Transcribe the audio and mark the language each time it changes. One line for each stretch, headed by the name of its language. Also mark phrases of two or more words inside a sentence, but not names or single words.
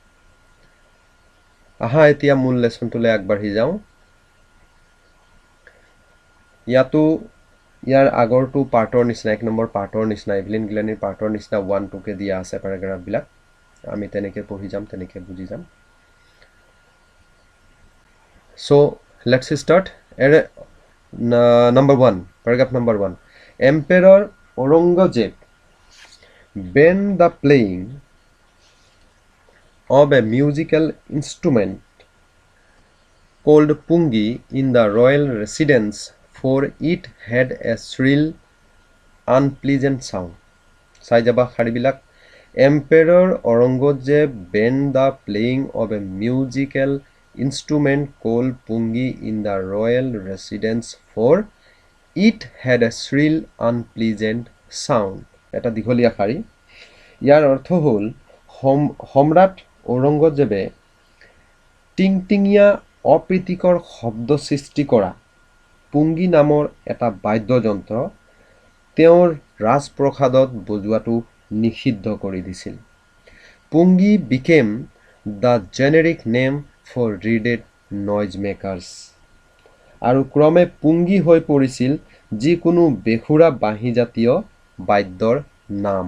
Assamese: আহা এতিয়া মূল লেচনটোলৈ আগবাঢ়ি যাওঁ। ইয়াতো ইয়াৰ আগৰটো পাৰ্টৰ নিচিনা, 1 নম্বৰ পাৰ্টৰ নিচিনা, ইভলিন গিলানিৰ পাৰ্টৰ নিচিনা 1, 2কে দিয়া আছে পেৰাগ্ৰাফবিলাক। আমি তেনেকৈ পঢ়ি যাম, তেনেকৈ বুজি যাম।
English: So let's start. Number 1, paragraph number 1. Emperor Aurangzeb banned the playing of a musical instrument called pungi in the royal residence, for it had a shrill, unpleasant sound.
Assamese: চাই যাবা শাৰীবিলাক।
English: Emperor Aurangzeb banned the playing of a musical instrument called pungi in the royal residence, for it had a shrill, unpleasant sound.
Assamese: এটা দীঘলীয়া শাৰী। ইয়াৰ অৰ্থ হ'ল সম্ৰাট ঔৰংগজেবে টিংটিঙীয়া অপ্ৰীতিকৰ শব্দ সৃষ্টি কৰা পুংগী নামৰ এটা বাদ্যযন্ত্ৰ তেওঁৰ ৰাজপ্ৰসাদত বজোৱাটো নিষিদ্ধ কৰি দিছিল।
English: পুংগী became the generic name for reeded noisemakers,
Assamese: আৰু ক্ৰমে পুংগী হৈ পৰিছিল যিকোনো বেসুৰা বাঁহীজাতীয় বাদ্যৰ নাম।